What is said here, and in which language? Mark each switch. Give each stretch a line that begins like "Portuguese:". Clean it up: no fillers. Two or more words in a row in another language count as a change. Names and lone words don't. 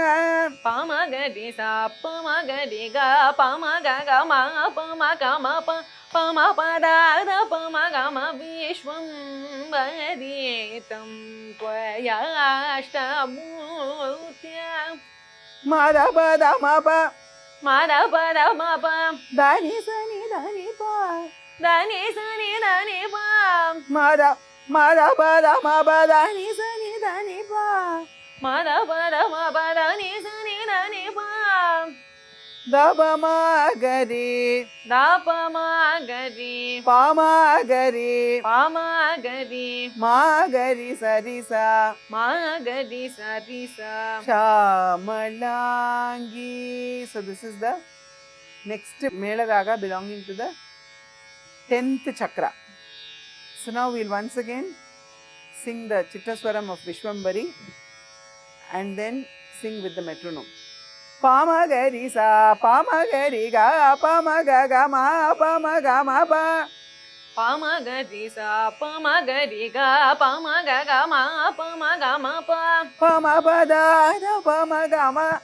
Sanskrit: Pamagadi sa pamagadi ga pamagaga ma pamagama pa pamapadana pamagama vishwam bharitam tvayashtamurtya Madhapada Mapa Madhapada mapa Dani Sani Dani Pa dani sani dani pa Madhapada Mapa Dani Sani Dani Pa Madhapada mapa dani sani dani pa Dabamagari dapamagadi Pamagari pamagadi Magari Sarisa magadi sarisa Shamalangi.
English: So this is the next Mela Raga belonging to the 10th chakra. So now we'll once again sing the Chittaswaram of Vishwambari and then sing with the metronome. Pamagari sa pamagari ga pamagaga ma pamagama pa pamagadi sa pamagadi ga pamagaga ma pamagama pa pamapada pamagama